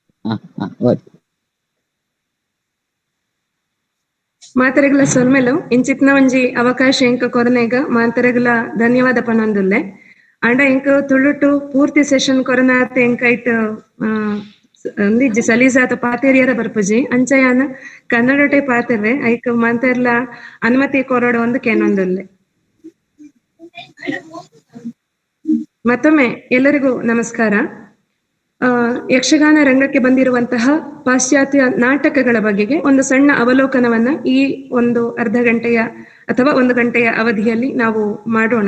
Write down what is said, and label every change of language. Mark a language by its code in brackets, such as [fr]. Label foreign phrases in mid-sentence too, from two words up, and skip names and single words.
[tcy] ಮಾತರೆಗಳ ಸೊಲ್ಮೆಲು ಇಂಚಿತ್ನ ಒಂಜಿ ಅವಕಾಶ ಎಂಕ ಕೊರನೆಗ ಮಾತರೆಗಳ ಧನ್ಯವಾದ ಪನೊಂದುಲ್ಲೆ ಅಂಡ ಎಂಕ ತುಳುಟು ಪೂರ್ತಿ ಸೆಷನ್ ಕೊರನಾತ ಎಂಕ ಇಟ್ ಒಂದಿಜ್ಜಿ ಸಲೀಸಾತ ಪಾತೆರಿಯರ ಬರ್ಪುಜಿ ಅಂಚಯಾನ ಕನ್ನಡಟೆ ಪಾತೆರ್ವೆ ಐಕ್ ಮಾತೆರ್ಲ ಅನುಮತಿ ಕೊರಡು ಒಂದು ಕೇನೊಂದುಲ್ಲೆ ಮತ್ತೊಮ್ಮೆ ಎಲ್ಲರಿಗೂ ನಮಸ್ಕಾರ. [kn] ಯಕ್ಷಗಾನ ರಂಗಕ್ಕೆ ಬಂದಿರುವಂತಹ ಪಾಶ್ಚಾತ್ಯ ನಾಟಕಗಳ ಬಗೆಗೆ ಒಂದು ಸಣ್ಣ ಅವಲೋಕನವನ್ನ ಈ ಒಂದು ಅರ್ಧ ಗಂಟೆಯ ಅಥವಾ ಒಂದು ಗಂಟೆಯ ಅವಧಿಯಲ್ಲಿ ನಾವು ಮಾಡೋಣ.